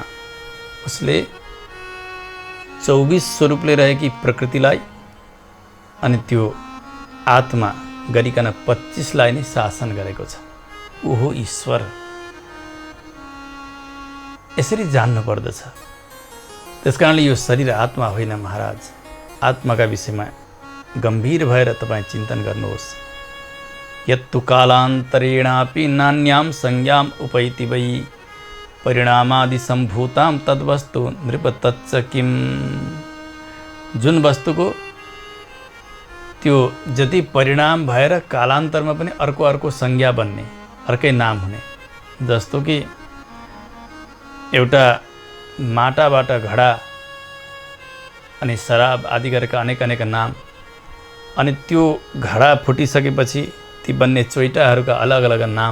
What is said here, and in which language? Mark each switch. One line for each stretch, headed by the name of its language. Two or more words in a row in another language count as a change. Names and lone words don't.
Nepali: उसले 24 स्वरूपले रहेकी प्रकृतिलाई अनि त्यो आत्मा गरिकन 25लाई नै शासन गरेको छ। ऊ हो ईश्वर। यसरी जान्नु पर्दछ। त्यसकारणले यो शरीर आत्मा होइन महाराज। आत्माका विषयमा गम्भीर भएर तपाईँ चिन्तन गर्नुहोस्।
Sanskrit: यत्तु कालान्तरेणापि नान्यां संज्ञां उपैति वै परिणामादि सम्भूतां तद्वस्तु नृप तच्च किम्।
Nepali: जुन वस्तुको त्यो जति परिणाम भएर कालान्तरमा पनि अर्को संज्ञा बन्ने, अर्कै नाम हुने। जस्तो कि एउटा माटाबाट घडा अनि शराब आदि गरेका अनेक नाम, अनि त्यो घडा फुटिसकेपछि ती बन्ने चोइटाहरूका अलग अलग नाम।